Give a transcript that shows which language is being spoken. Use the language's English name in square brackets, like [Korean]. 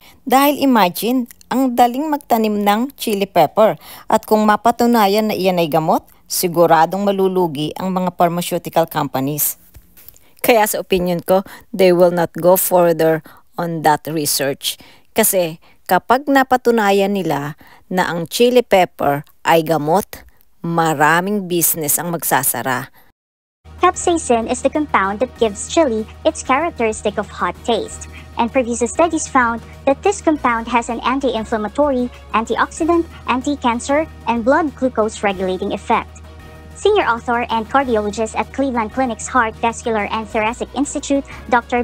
[Filipino] Dahil imagine, ang daling magtanim ng chili pepper at kung mapatunayan na iyan ay gamot, siguradong malulugi ang mga pharmaceutical companies. Kaya sa [English] opinion ko, they will not go further on that research. [Filipino] Kasi kapag napatunayan nila na ang chili pepper ay gamot, maraming business ang magsasara. [English] Capsaicin is the compound that gives chili its characteristic of hot taste, and previous studies found that this compound has an anti-inflammatory, antioxidant, anti-cancer, and blood glucose regulating effect. Senior author and cardiologist at Cleveland Clinic's Heart, Vascular and Thoracic Institute, Dr.